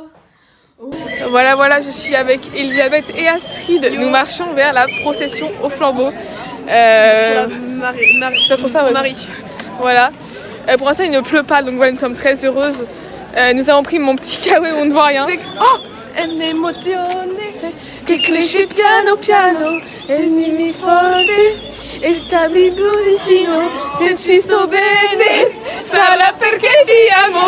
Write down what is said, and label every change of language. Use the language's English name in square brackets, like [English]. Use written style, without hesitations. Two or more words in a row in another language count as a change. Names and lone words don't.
[French] Oh. Voilà, voilà, je suis avec Elisabeth et Astrid. Nous marchons vers la procession au flambeau. C'est pas trop ça, ouais. Marie. Voilà. Pour l'instant, il ne pleut pas, donc voilà, nous sommes très heureuses. Nous avons pris mon petit kawaii où on ne voit rien. [Italian] Oh! Emozione Che cresce piano piano e mi forte e sta vicino. Se ci sto bene, sarà perché ti amo.